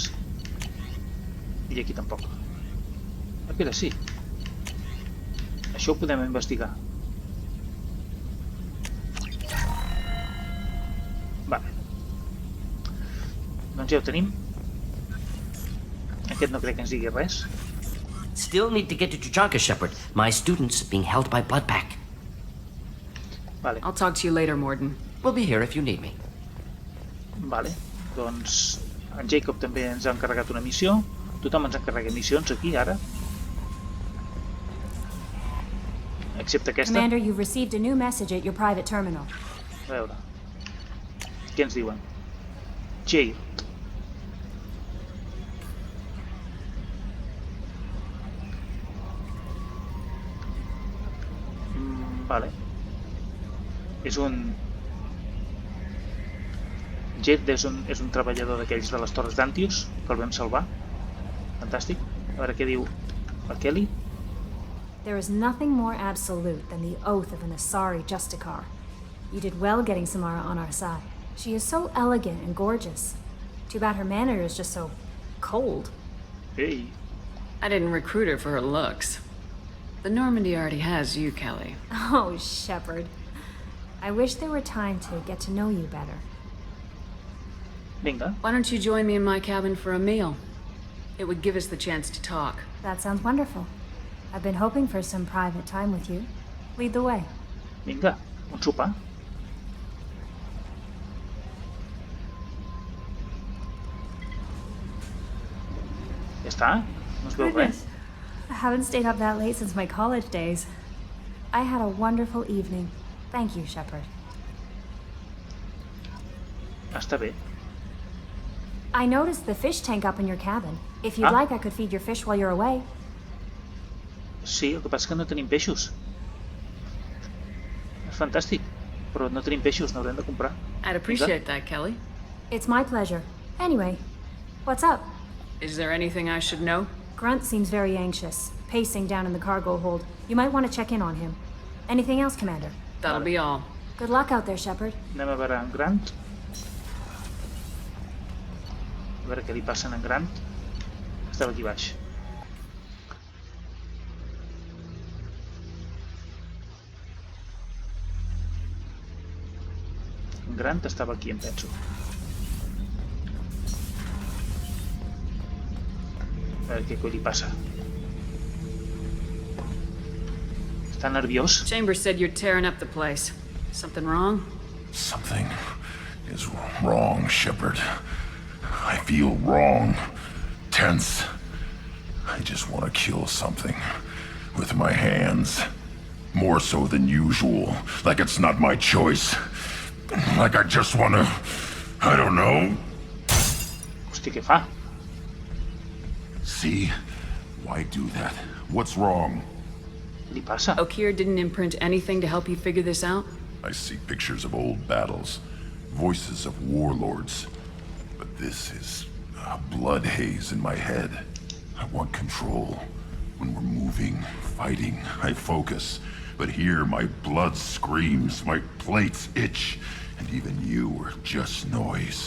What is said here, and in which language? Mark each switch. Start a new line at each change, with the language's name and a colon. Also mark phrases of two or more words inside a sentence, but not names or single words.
Catalan: I aquí tampoc. Espera, sí. Això ho podem investigar. Vale. Doncs ja ho tenim. Aquest no crec que ens digui res.
English: Still need to get to Tuchanka, Shepard. My student's being held by Bloodpack.
Catalan: Vale.
English: I'll talk to you later, Morden. We'll be here if you need me.
Catalan: Vale. Doncs en Jacob també ens ha encarregat una missió. Tothom ens encarrega missions aquí, ara. Excepte aquesta.
English: Commander, you've received a new message at your private terminal.
Catalan: A veure. Què ens diuen? Jay. Vale. És un... Jet és un treballador d'aquells de les torres d'Antius, que el vam salvar. Fantàstic. A veure què diu el Kelly.
English: There is nothing more absolute than the oath of an Asari Justicar. You did well getting Samara on our side. She is so elegant and gorgeous. Too bad her manner is just so cold. Hey. I didn't recruit her for her looks. The Normandy already has you, Kelly. Oh, Shepard. I wish there were time to get to know you better.
Catalan: Vinga.
English: Why don't you join me in my cabin for a meal? It would give us the chance to talk. That sounds wonderful. I've been hoping for some private time with you. Lead the way.
Catalan: Vinga, un sopar. Ja està? No es veu res?
English: I haven't stayed up that late since my college days. I had a wonderful evening. Thank you, Shepard.
Catalan: Està bé.
English: I noticed the fish tank up in your cabin. If you'd like, I could feed your fish while you're away.
Catalan: Sí, el que passa és que no tenim peixos. És fantàstic, però no tenim peixos, n'haurem de comprar.
English: I'd appreciate that, Kelly. It's my pleasure. Anyway, what's up? Is there anything I should know? Grunt seems very anxious, pacing down in the cargo hold. You might want to check in on him. Anything else, Commander? That'll be all. Good luck out there, Shepard.
Catalan: Anem a veure en Grunt. A veure què li passa en Grunt. Estava aquí baix. En Grunt estava aquí, em penso. A veure què li passa. Està nerviós?
English: Chambers said you're tearing up the place. Something wrong? Something is wrong, Shepard. I feel wrong. Tense. I just want to kill something. With my hands. More so than usual. Like it's not my choice. Like I just want to... I don't know.
Catalan: Hosti, què fa?
English: See? Why do that? What's wrong?
Catalan: Què li passa?
English: Okeer didn't imprint anything to help you figure this out? I see pictures of old battles. Voices of warlords. But this is a blood haze in my head. I want control. When we're moving, fighting, I focus. But here my blood screams, my plates itch, and even you are just noise.